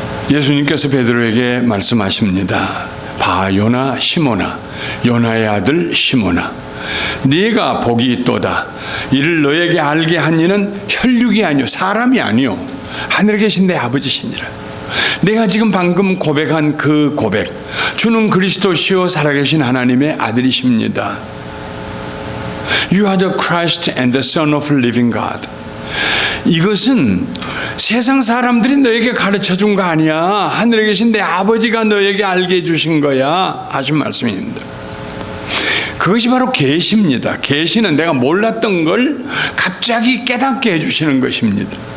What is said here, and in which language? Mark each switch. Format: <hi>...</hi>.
<ko>예수님께서 베드로에게 말씀하십니다. 봐, 요나 시모나, 요나의 아들 시모나, 네가 복이 있도다. 이를 너에게 알게 한 이는 혈육이 아니요 사람이 아니요 하늘에 계신 내 아버지시니라. 내가 지금 방금 고백한 그 고백, 주는 그리스도시요 살아계신 하나님의 아들이십니다.</ko> <en>You are the Christ and the Son of living God.</en> <ko>이것은 세상 사람들이 너에게 가르쳐 준 거 아니야. 하늘에 계신 내 아버지가 너에게 알게 해주신 거야 하신 말씀입니다. 그것이 바로 계시입니다. 계시는 내가 몰랐던 걸 갑자기 깨닫게 해주시는 것입니다.</ko>